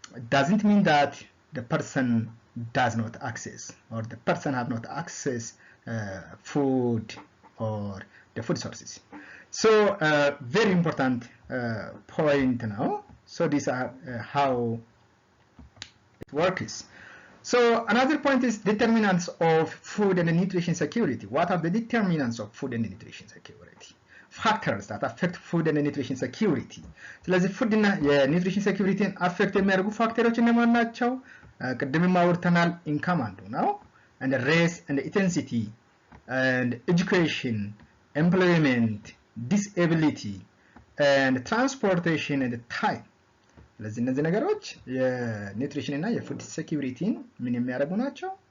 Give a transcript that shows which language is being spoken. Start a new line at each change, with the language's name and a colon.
English: doesn't mean that the person does not access or the person have not access food or the food sources. So very important point now. So these are how it works. So another point is determinants of food and nutrition security. What are the determinants of food and nutrition security? Factors that affect food and nutrition security.
Amharic: ስለዚህ ፉድ እና የኒውትሪሽን ሴኩሪቲን አፌክት የሚያደርጉ ፋክተሮች እነማን ናቸው? ቅድምም አውርተናል። ኢንካም አንዱ ነው።
English: and race and ethnicity and education, employment, disability and transportation and time.
Amharic: ስለዚህ እነዚህ ነገሮች የኒውትሪሽን እና የፉድ ሴኩሪቲን ምን የሚያደርጉ ናቸው?